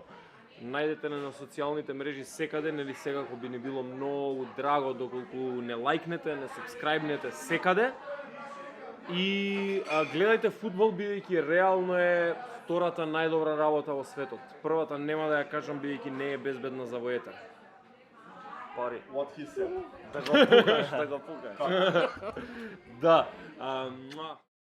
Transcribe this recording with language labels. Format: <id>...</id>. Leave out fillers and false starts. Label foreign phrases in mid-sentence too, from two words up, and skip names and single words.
<mk>Најдете на социјалните мрежи секаде, нели секако би ни било многу драго доколку не лајкнете, не сабскрајбнете секаде. И гледајте фудбал, бидејќи реално е втората најдобра работа во светот. Првата нема да ја кажам, бидејќи не е безбедна за во етер. Пари.</mk> <en>What he said.</en> <mk>Да го пукаш. Да.</mk>